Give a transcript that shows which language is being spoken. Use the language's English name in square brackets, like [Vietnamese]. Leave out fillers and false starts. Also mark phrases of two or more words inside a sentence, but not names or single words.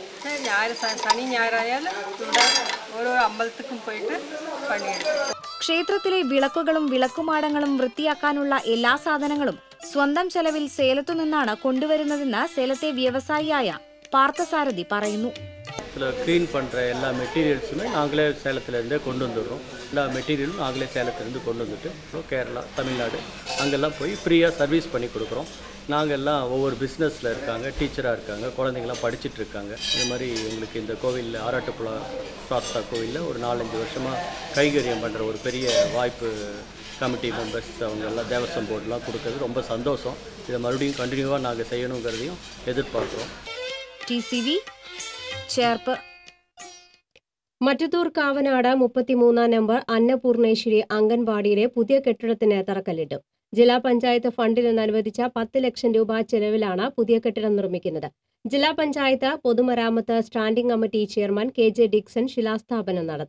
[Malayalam] ശനി ഞായറായാൽ ഇവിടെ ഓരോ അമ്പലത്തിക്കും പോയിട്ട് പണിയെടുക്കും. ക്ഷേത്രത്തിലെ വിളക്കുകളും വിളക്കുമാടങ്ങളും വൃത്തിയാക്കാനുള്ള എല്ലാ സാധനങ്ങളും സ്വന്തം ചെലവിൽ സേലത്തു നിന്നാണ് കൊണ്ടുവരുന്നതെന്ന് സേലത്തെ വ്യവസായിയായ പാർത്ഥസാരഥി പറയുന്നു. [Tamil] க்ளீன் பண்ணுற எல்லா மெட்டீரியல்ஸுமே நாங்களே சேலத்துலேருந்தே கொண்டு வந்துடுறோம். எல்லா மெட்டீரியலும் நாங்களே சேலத்துலேருந்து கொண்டு வந்துட்டு கேரளா, தமிழ்நாடு அங்கெல்லாம் போய் ஃப்ரீயாக சர்வீஸ் பண்ணி கொடுக்குறோம். நாங்கள் எல்லாம் ஒவ்வொரு பிஸ்னஸில் இருக்காங்க, டீச்சராக இருக்காங்க, குழந்தைங்களாம் படிச்சுட்டு இருக்காங்க. இது மாதிரி எங்களுக்கு இந்த கோவிலில் ஆறாட்டுப்புழ சாஸ்தா கோவிலில் ஒரு 4-5 வருஷமாக கைகரியம் பண்ணுற ஒரு பெரிய வாய்ப்பு [English] committee members [Tamil] அவங்க எல்லாம் தேவஸ்வம் போர்டெலாம் கொடுக்கறது ரொம்ப சந்தோஷம். இதை மறுபடியும் கண்டினியூவாக நாங்கள் செய்யணுங்கிறதையும் எதிர்பார்க்குறோம். [Malayalam] TCV ചേർപ്പ്. മറ്റത്തൂർ കാവനാട് 33 നമ്പർ അന്നപൂർണേശ്വരി അംഗൻവാടിയിലെ പുതിയ കെട്ടിടത്തിന് തറക്കല്ലിട്ടു. ജില്ലാ പഞ്ചായത്ത് ഫണ്ടിൽ നിന്ന് അനുവദിച്ച 10 ലക്ഷം രൂപ ചെലവിലാണ് പുതിയ കെട്ടിടം നിർമ്മിക്കുന്നത്. ജില്ലാ പഞ്ചായത്ത് പൊതുമരാമത്ത് [English] standing committee chairman [Malayalam] KJ ഡിക്സൺ ശിലാസ്ഥാപനം നടത്തി.